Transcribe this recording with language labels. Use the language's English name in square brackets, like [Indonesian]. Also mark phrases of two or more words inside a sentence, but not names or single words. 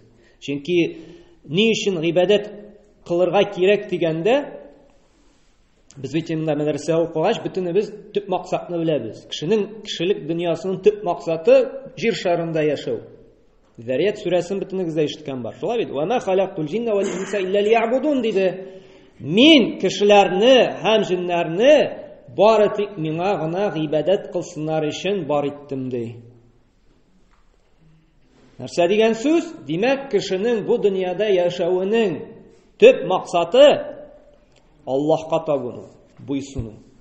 [Tatar] Чөнки ни өчен гыйбадәт кылырга кирәк дигәндә, без бит инде мәдрәсә укыгач, бөтенебез төп максатны беләбез. Кешелек дөньясының төп максаты җир шарында яшәү. Зарiyat сүрәсен бөтенегез дә ишеткән бар. Шулай бит? [Arabic] وما خلقت الجن والإنس إلا ليعبدون диде. [Tatar] Мин кешеләрне һәм җиннәрне бары тик миңа гына гыйбадәт кылсыннар өчен бар иттем ди. Нәрсә дигән сүз? Димәк, кешенең бу дөньяда яшәүенең төп максаты Аллаһка табыну, буйсыну.